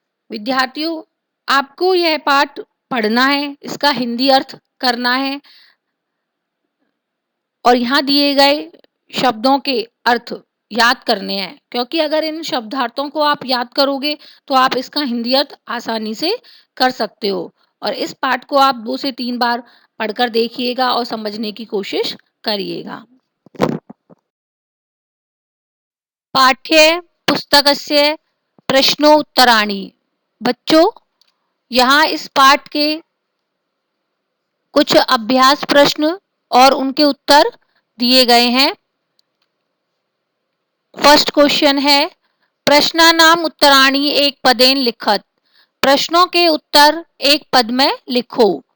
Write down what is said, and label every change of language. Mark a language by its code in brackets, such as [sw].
[hi] विद्यार्थियों, आपको यह पाठ पढ़ना है, इसका हिंदी अर्थ करना है, और यहाँ दिए गए शब्दों के अर्थ याद करने हैं, क्योंकि अगर इन शब्दार्थों को आप याद करोगे तो आप इसका हिंदी अर्थ आसानी से कर सकते हो। और इस पाठ को आप 2 से 3 बार पढ़कर देखिएगा और समझने की कोशिश करिएगा। [sa] पाठ्य पुस्तकस्य प्रश्नोत्तराणि। [hi] बच्चों, यहाँ इस पाठ के कुछ अभ्यास प्रश्न और उनके उत्तर दिए गए हैं। [en] first question [hi] है, [sa] प्रश्नानाम उत्तराणि एक पदेन लिखत, [hi] प्रश्नों के उत्तर एक पद में लिखो।